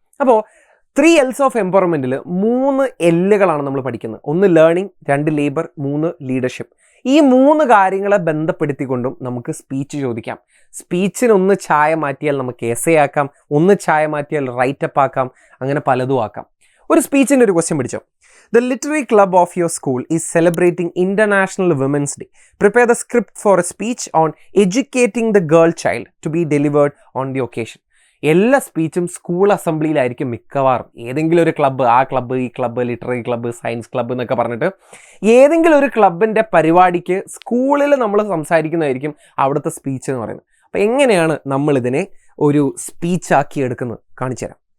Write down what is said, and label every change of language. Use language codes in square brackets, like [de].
[ml] അപ്പോൾ 3 L's of എംപവർമെന്റിൽ 3 L'കളാണ് നമ്മൾ പഠിക്കുന്നത്. 1 ലേണിംഗ്, 2 ലേബർ, 3 ലീഡർഷിപ്പ്. ഈ 3 കാര്യങ്ങളെ ബന്ധപ്പെടുത്തിക്കൊണ്ടും നമുക്ക് സ്പീച്ച് ചോദിക്കാം. സ്പീച്ചിന് 1 ചായ മാറ്റിയാൽ നമുക്ക് എസ്സേ ആക്കാം, 1 ചായ മാറ്റിയാൽ റൈറ്റപ്പ് ആക്കാം, അങ്ങനെ പലതും ആക്കാം. ഒരു സ്പീച്ചിൻ്റെ ഒരു ക്വസ്റ്റ്യൻ പിടിച്ചോ. [en] The literary club of your school is celebrating International Women's Day. Prepare the script for a speech on educating the girl child to be delivered on the occasion. [ml] എല്ലാ സ്പീച്ചും സ്കൂൾ അസംബ്ലിയിലായിരിക്കും മിക്കവാറും. ഏതെങ്കിലും ഒരു ക്ലബ്ബ്, ആ club, ഈ club, literary club, science club എന്നൊക്കെ പറഞ്ഞിട്ട് ഏതെങ്കിലും ഒരു ക്ലബിൻ്റെ പരിപാടിക്ക് സ്കൂളിൽ നമ്മൾ സംസാരിക്കുന്നതായിരിക്കും അവിടുത്തെ സ്പീച്ച് എന്ന് പറയുന്നത്. അപ്പോൾ എങ്ങനെയാണ് നമ്മളിതിനെ ഒരു സ്പീച്ചാക്കി എടുക്കുന്നത് കാണിച്ചു തരാം.